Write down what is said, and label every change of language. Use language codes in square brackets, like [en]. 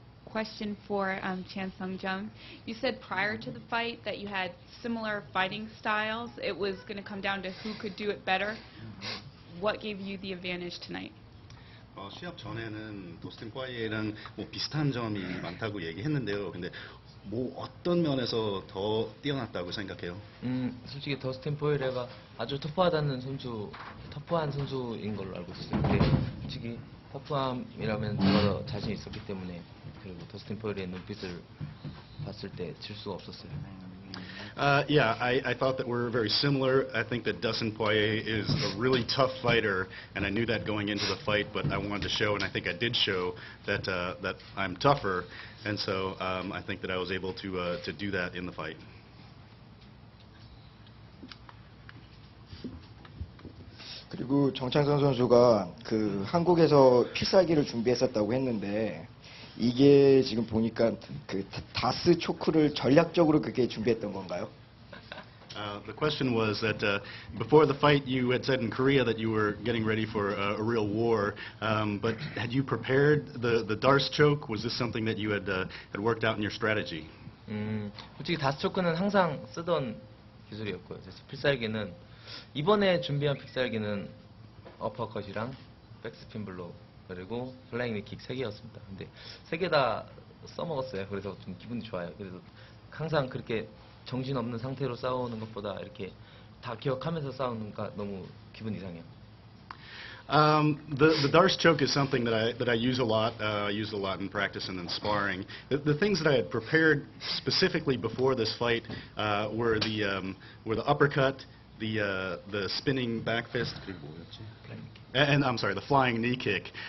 [en] Question for Chan Sung-jung. You said prior to the fight that you had similar fighting styles. It was going to come down to who could do it better. What gave you the advantage tonight? [ko] 시합 전에는 도스틴 포이에랑 뭐 비슷한 점이 많다고 얘기했는데요. 근데 뭐 어떤 면에서 더 뛰어났다고 생각해요? 솔직히 더스틴 포이레가 아주 터프한 선수인 걸로 알고 있어요. 근데 솔직히 터프함이라면 제가 더 자신 있었기 때문에 그리고 더스틴 포이레의 눈빛을 봤을 때 질 수가 없었어요. [en] Yeah, I thought that we're very similar. I think that Dustin Poirier is a really tough fighter, and I knew that going into the fight, but I wanted to show, and I think I did show, that that I'm tougher, and so I think that I was able to do that in the fight. [ko] 그리고 정창선 선수가 그 한국에서 필살기를 준비했었다고 했는데 이게 지금 보니까 그 다스 초크를 전략적으로 그렇게 준비했던 건가요? [en] The question was that before the fight you had said in Korea that you were getting ready for a real war, but had you prepared the Darce choke? Was this something that you had worked out in your strategy? [ko] 솔직히 다스 초크는 항상 쓰던 기술이었고요. 그래서 필살기는 이번에 준비한 필살기는 어퍼컷이랑 백스핀 블로우 그리고 플라잉 니킥 3개였습니다. 근데 3개 다 써먹었어요. 그래서 좀 기분이 좋아요. 그래서 항상 그렇게 정신없는 상태로 싸우는 것보다 이렇게 다 기억하면서 싸우니까 너무 기분 이상해요. [en] The Darce choke is something that I use a lot. I use a lot in practice and in sparring. The things that I had prepared specifically before this fight were the uppercut, the spinning back fist, and I'm sorry, the flying knee kick.